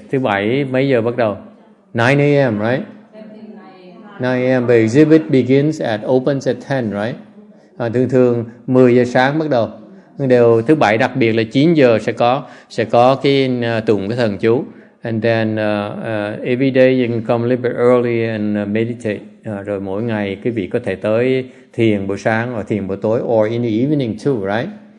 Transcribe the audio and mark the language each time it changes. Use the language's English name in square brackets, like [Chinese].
[Vietnamese] Thứ Bảy mấy giờ bắt đầu? [English] 9 a.m., right? 9 a.m. The exhibit begins opens at 10, right? [Vietnamese] Thường 10 giờ sáng bắt đầu. Đều thứ Bảy đặc biệt là 9 giờ sẽ có cái tụng cái thần chú. [English] And then every day you can come a little bit early and meditate. [Vietnamese] Rồi mỗi ngày quý vị có thể tới thiền buổi sáng hoặc thiền buổi tối, [English] or in the evening too, right?